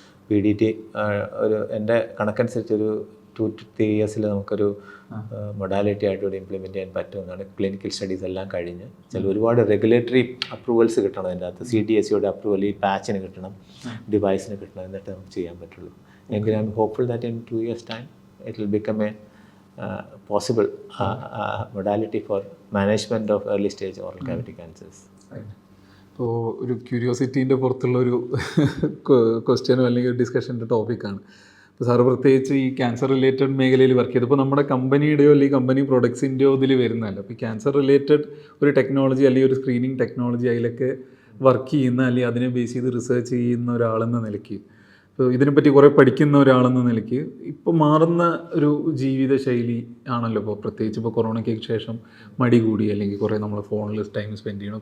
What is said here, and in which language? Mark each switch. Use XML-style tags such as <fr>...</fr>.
<ml>PDT ഒരു എൻ്റെ കണക്കനുസരിച്ച് ഒരു</ml> <en>2 to 3 years</en> <ml>നമുക്കൊരു മൊഡാലിറ്റി ആയിട്ട് ഇവിടെ ഇംപ്ലിമെൻറ്റ് ചെയ്യാൻ പറ്റുമെന്നാണ്. ക്ലിനിക്കൽ സ്റ്റഡീസ് എല്ലാം കഴിഞ്ഞ് ഒരുപാട് റെഗുലേറ്ററി അപ്രൂവൽസ് കിട്ടണം അതിൻ്റെ അകത്ത്. CDSCയുടെ അപ്രൂവൽ ഈ പാച്ചിന് കിട്ടണം, ഡിവൈസിന് കിട്ടണം, എന്നിട്ട് നമുക്ക് ചെയ്യാൻ പറ്റുള്ളൂ. എങ്കിലും</ml> <en>I am hopeful that in 2 years time it will become a possible modality for management of early stage oral cavity cancers.</en> <ml>ഇപ്പോൾ ഒരു ക്യൂരിയോസിറ്റീൻ്റെ പുറത്തുള്ളൊരു ക്വസ്റ്റ്യനോ അല്ലെങ്കിൽ ഡിസ്കഷൻ്റെ ടോപ്പിക്കാണ്. ഇപ്പോൾ സാറ് പ്രത്യേകിച്ച് ഈ ക്യാൻസർ റിലേറ്റഡ് മേഖലയിൽ വർക്ക് ചെയ്ത്, ഇപ്പോൾ നമ്മുടെ കമ്പനിയുടെയോ അല്ലെങ്കിൽ കമ്പനി പ്രൊഡക്ട്സിൻ്റെയോ ഇതിൽ വരുന്നതല്ല. അപ്പോൾ ഈ ക്യാൻസർ റിലേറ്റഡ് ഒരു ടെക്നോളജി അല്ലെങ്കിൽ ഒരു സ്ക്രീനിങ് ടെക്നോളജി അതിലൊക്കെ വർക്ക് ചെയ്യുന്ന അല്ലെങ്കിൽ അതിനെ ബേസ് ചെയ്ത് റിസർച്ച് ചെയ്യുന്ന ഒരാളെന്ന നിലയ്ക്ക്, ഇപ്പോൾ ഇതിനെപ്പറ്റി കുറേ പഠിക്കുന്ന ഒരാളെന്ന നിലയ്ക്ക് ഇപ്പോൾ മാറുന്ന ഒരു ജീവിതശൈലി ആണല്ലോ ഇപ്പോൾ, പ്രത്യേകിച്ച് ഇപ്പോൾ കൊറോണയ്ക്ക് ശേഷം മടി കൂടി അല്ലെങ്കിൽ കുറേ നമ്മൾ ഫോണിൽ ടൈം സ്പെൻഡ് ചെയ്യണം.</ml>